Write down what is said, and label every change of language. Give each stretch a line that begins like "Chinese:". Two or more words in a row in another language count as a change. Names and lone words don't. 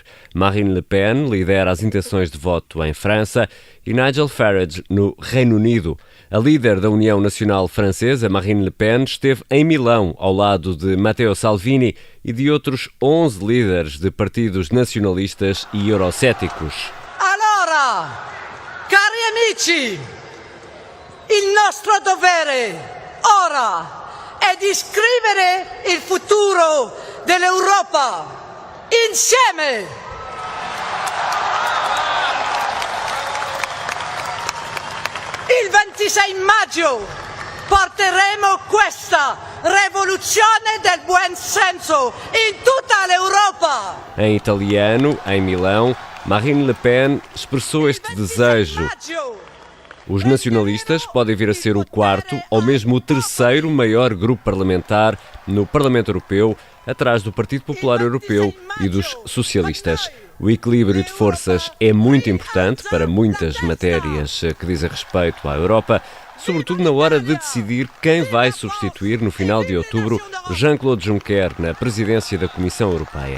Portuguese: Marine Le Pen lidera as intenções de voto em França e Nigel Farage no Reino Unido. A líder da União Nacional Francesa, Marine Le Pen, esteve em Milão ao lado de Matteo Salvini e de outros 11 líderes de partidos nacionalistas e eurocéticos.
Italian: Allora, cari amici, il nostro dovere ora è di scrivere il futuro dell'Europa insieme. Il 26 maggio porteremo questa rivoluzione del buon senso in tutta l'Europa.
Portuguese: Em italiano, em Milão, Marine Le Pen expressou este desejo. Os nacionalistas podem vir a ser o quarto ou mesmo o terceiro maior grupo parlamentar no Parlamento Europeu, atrás do Partido Popular Europeu e dos socialistas. O equilíbrio de forças é muito importante para muitas matérias que dizem respeito à Europa, sobretudo na hora de decidir quem vai substituir no final de outubro Jean-Claude Juncker na presidência da Comissão Europeia.